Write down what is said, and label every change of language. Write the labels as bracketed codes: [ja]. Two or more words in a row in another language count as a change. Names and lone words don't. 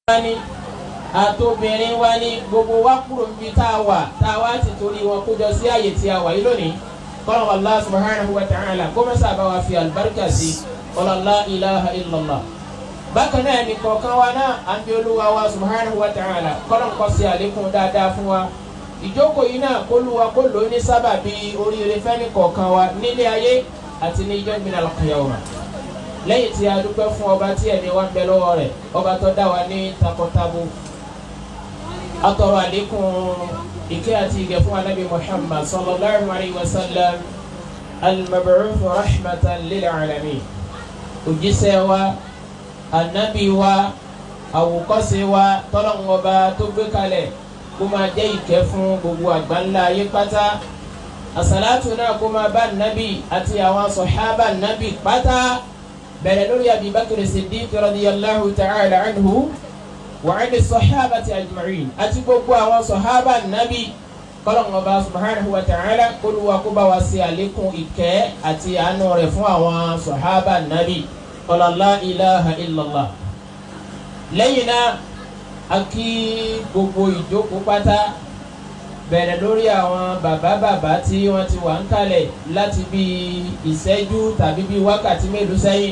[yo] ní àtòbìnrin wa ní gbogbo wa kúrò níbi tá a wà ti torí wọn kójọ sí àyè tí a wà yìí lónìí kọ́lọ̀ Allah [ar] سبحانه وتعالى [yo] kó mẹ́sà bá wa fi àlùbáríkà sí [ar] لا إله إلا الله. [yo] bákan náà ní kọ̀ọ̀kan wa náà à ń bí olúwa wa [ar] سبحانه وتعالى [yo] kọ́lọ̀ ń kọ́ sí àlékún dáadáa fún wa. ìjókòó yìí náà kó lu wa kó lò ó ní sábàbí oríire fẹ́ni kọ̀ọ̀kan wa nílé ayé àti ní ijọ́ gbin al-qiyama. lẹ́yìn tí a dúpẹ́ fún ọba tí ẹ̀mí wa ń bẹ lọ́wọ́ rẹ̀ ọba tó dá wa ní takọtabo. atọrọ àlékún ìkẹ́ àti ìgẹ̀ fún anábì Muhammad [ar] صلى الله عليه وسلم المبعوث رحمة للعالمين. [yo] òjíṣẹ́ wa anábì wa àwòkọ́ṣe wa tọ́lọ́ngọba tó gbé kalẹ̀ kó máa jẹ́ ìkẹ́ fún gbogbo àgbáńlá ayé pátá. àsàlátù náà kó máa bá nábì àti àwọn sọ̀hábà nábì pátá bẹ̀rẹ̀ lórí Abi Bakr Siddiq [ar] رضي الله تعالى عنه وعن الصحابة أجمعين [yo] àti gbogbo àwọn sọ̀hábà nábì kọ́lọ́ngọba [ar] سبحانه وتعالى [yo] kólúwa kó bá wa ṣe àlékún ìkẹ́ àti àánú rẹ̀ fún àwọn sọ̀hábà nábì [ar] لا إله إلا الله. [yo] lẹ́yìn náà akí gbogbo ìjókòó pátá bẹ̀rẹ̀ lórí àwọn bàbá tí wọ́n ti wà ń kalẹ̀ láti bí ìṣẹ́jú tàbí bí wákàtí mélòó sẹ́yìn.